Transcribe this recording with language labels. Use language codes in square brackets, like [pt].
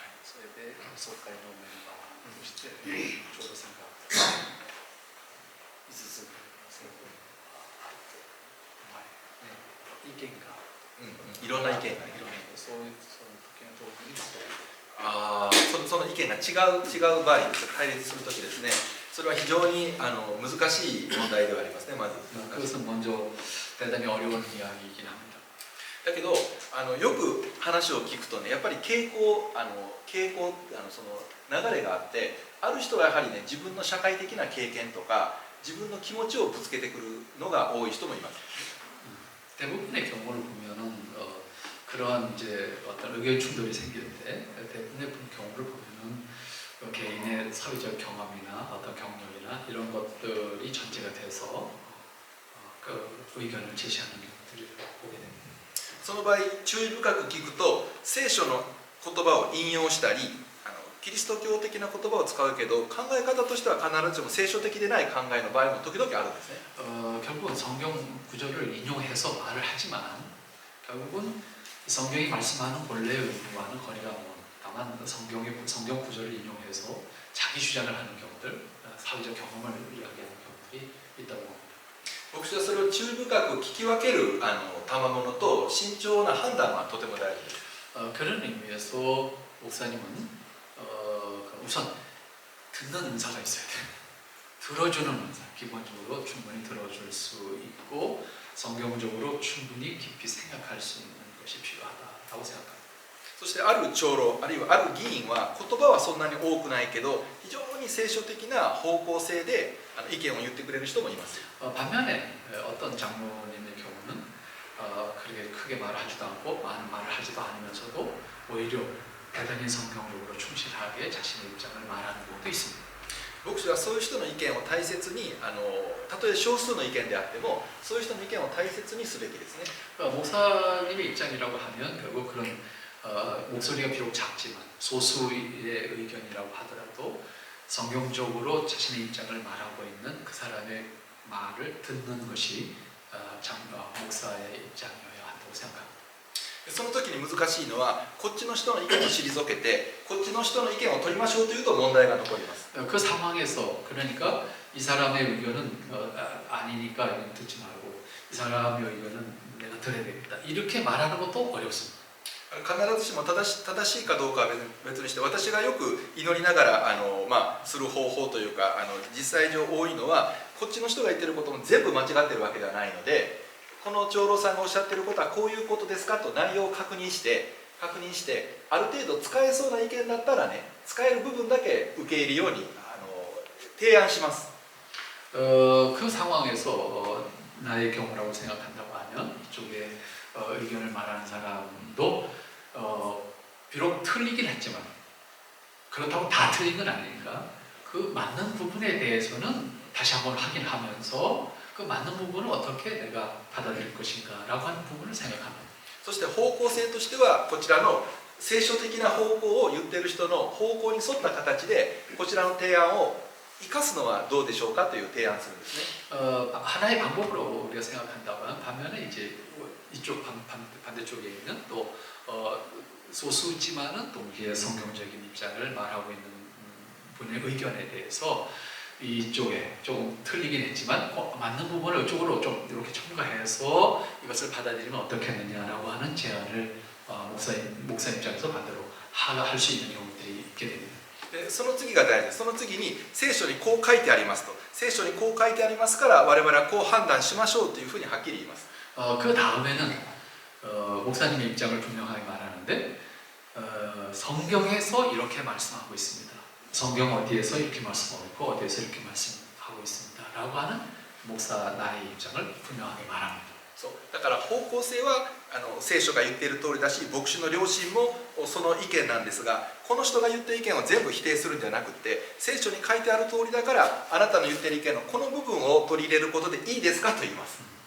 [ja] それで総会のメンバーとして長老さんが5つ選挙にあって意見がいろんな意見がいろんなそういうその時の時にそういうその意見が違う場合です対立するときですねそれは非常に難しい問題ではありますねまず [ko] 그것은 먼저 대단히 어려운 이야기이긴 합니다. [ja] だけどよく話を聞くとねやっぱり傾向その流れがあってある人はやはりね自分の社会的な経験とか自分の気持ちをぶつけてくるのが多い人もいます [ko] 대부분의 경우를 보면은 그러한 이제 어떤 의견 충돌이 생기는데 대부분의 경우를 보면은 개인의 사회적 경험이나 어떤 경력이나 이런 것들이 전제가 돼서 그 의견을 제시하는 경우들을 보게 됩니다. [ja] その場合注意深く聞くと聖書の言葉を引用したりキリスト教的な言葉を使うけど考え方としては必ずしも聖書的でない考えの場合も時々あるんですね [ko] 결국은 성경 구절을 인용해서 말을 하지만 결국은 성경이 말씀하는 본래의 의미와는 거리가 먼 다만 성경 구절을 인용해서 자기 주장을 하는 경우들 사회적 경험을 이야기하는 경우들이 있다고 봅니다. [ja] 牧師はそれを注意深く聞き分ける賜物と慎重な判断はとても大事です [ko] 그런 의미에서 목사님은 우선 듣는 은사가 있어야 돼요. 들어주는 은사, 기본적으로 충분히 들어줄 수 있고 성경적으로 충분히 깊이 생각할 수 있는 것이 필요하다고 생각합니다. [ja] そしてある長老あるいはある議員は言葉はそんなに多くないけど非常に聖書的な方向性で意見を言ってくれる人もいます [ko] 반면에 어떤 장로님의 경우는 그렇게 크게 말하지도 않고 많은 말을 하지도 않으면서도 오히려 대단히 성경적으로 충실하게 자신의 입장을 말하는 경우도 있습니다. [ja] 牧師はそういう人の意見を大切にたとえ少数の意見であってもそういう人の意見を大切にすべきですね [ko] 목사님의 입장이라고 하면 결국 그런 목소리가 비록 작지만 소수의 의견이라고 하더라도 성경적으로 자신의 입장을 말하고 있는 그 사람의 말을 듣는 것이 목사의 입장이어야 한다고 생각합니다. [ja] その時に難しいのはこっちの人の意見を退けてこっちの人の意見を取りましょうというと問題が残ります [ko] 그 상황에서 그러니까 이 사람의 의견은 아니니까 듣지 말고 이 사람의 의견은 내가 들어야 되겠다 이렇게 말하는 것도 어렵습니다. [ja] 必ずしも正しいかどうかは別にして私がよく祈りながらする方法というか実際上多いのはこっちの人が言ってることも全部間違ってるわけではないのでこの長老さんがおっしゃってることはこういうことですかと内容を確認して確認してある程度使えそうな意見だったらね使える部分だけ受け入れるように提案します。 [ko] 그 상황에서 나의 경우라고 생각한다고 하면 이쪽에 의견을 말하는 사람도 비록 틀리긴 했지만 그렇다고 다 틀린 건 아니니까 그 맞는 부분에 대해서는 다시 한번 확인하면서 그 맞는 부분을 어떻게 내가 받아들일 것인가라고 하는 부분을 생각합니다. [ja] そして方向性としてはこちらの聖書的な方向を言っている人の方向に沿った形でこちらの提案を生かすのはどうでしょうかという提案するんですね。 [ko] 하나의 방법으로 우리가 생각한다면 반면에 이제 이쪽 반대쪽에 있는 또 소수지만은 동기의 성경적인 입장을 말하고 있는 분의 의견에 대해서 이쪽에 조금 틀리긴 했지만 맞는 부분을 이쪽으로 좀 이렇게 첨가해서 이것을 받아들이면 어떻겠느냐라고 하는 제안을 목사 입장에서 반대로 할 수 있는 경우들이 있게 됩니다. [ja] でその次が大事です。その次に聖書にこう書いてありますと聖書にこう書いてありますから我々はこう判断しましょうというふうにはっきり言います。 [ko] 그 다음에는 목사님의 입장을 분명하게 말하는데 성경에서 이렇게 말씀하고 있습니다. 성경 어디에서 이렇게 말씀하고 있고 어디에서 이렇게 말씀하고 있습니다. 라고 하는 목사 나의 입장을 분명하게 말합니다. [ja] そうだから方向性は聖書が言っている通りだし牧師の良心もその意見なんですがこの人が言ってる意見を全部否定するんじゃなくて聖書に書いてある通りだからあなたの言ってる意見のこの部分を取り入れることでいいですかと言います。